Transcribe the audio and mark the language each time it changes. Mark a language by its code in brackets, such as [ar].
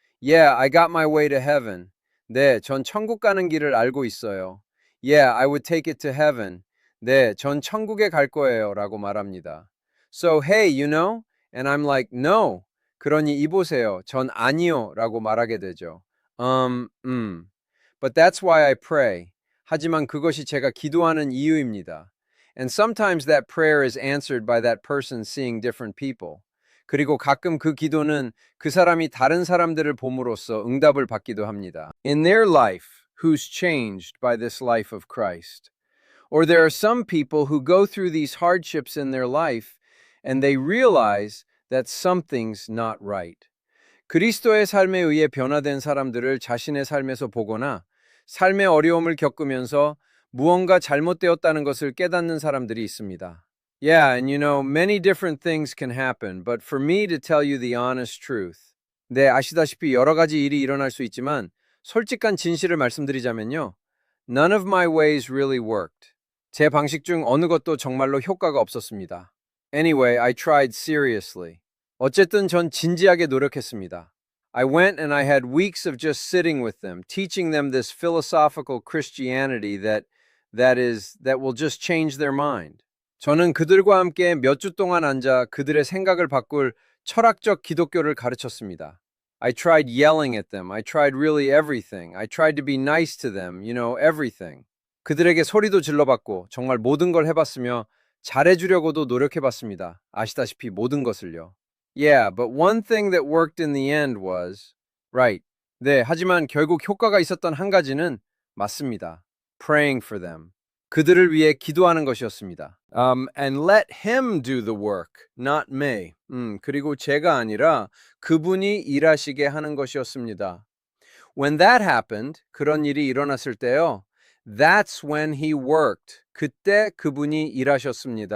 [en] Yeah, I got my way to heaven. [ko] 네, 전 천국 가는 길을 알고 있어요. [en] Yeah, I would take it to heaven. [ko] 네, 전 천국에 갈 거예요. 라고 말합니다. [en] So, hey, you know? And I'm like, no. [ko] 그러니 이보세요. 전 아니요. 라고 말하게 되죠. [en] But that's why I pray. [ko] 하지만 그것이 제가 기도하는 이유입니다. [en] And sometimes that prayer is answered by that person seeing different people. [ko] 그리고 가끔 그 기도는 그 사람이 다른 사람들을 봄으로써 응답을 받기도 합니다. [en] In their life, who's changed by this life of Christ. Or there are some people who go through these hardships in their life and they realize that something's not right. [ko] 그리스도의 삶에 의해 변화된 사람들을 자신의 삶에서 보거나 삶의 어려움을 겪으면서 무언가 잘못되었다는 것을 깨닫는 사람들이 있습니다. [en] Yeah, and you know, many different things can happen, but for me to tell you the honest truth. [ko] 네, 아시다시피 여러 가지 일이 일어날 수 있지만 솔직한 진실을 말씀드리자면요. [en] None of my ways really worked. [ko] 제 방식 중 어느 것도 정말로 효과가 없었습니다. [en] Anyway, I tried seriously. [ko] 어쨌든 전 진지하게 노력했습니다. [en] I went and I had weeks of just sitting with them, teaching them this philosophical Christianity that will just change their mind. [ko] 저는 그들과 함께 몇 주 동안 앉아 그들의 생각을 바꿀 철학적 기독교를 가르쳤습니다. [en] I tried yelling at them. I tried really everything. I tried to be nice to them, you know, everything. [ko] 그들에게 소리도 질러봤고 정말 모든 걸 해봤으며 잘해주려고도 노력해봤습니다. 아시다시피 모든 것을요. [en] Yeah, but one thing that worked in the end was right. [ko] 네, 하지만 결국 효과가 있었던 한 가지는 맞습니다. [en] Praying for them. [ko] 그들을 위해 기도하는 것이었습니다. [en] And let him do the work, not me. [ko] 그리고 제가 아니라 그분이 일하시게 하는 것이었습니다. [en] When that happened, [ko] 그런 일이 일어났을 때요. [en] That's when he worked. [ko] 그때 그분이 일하셨습니다.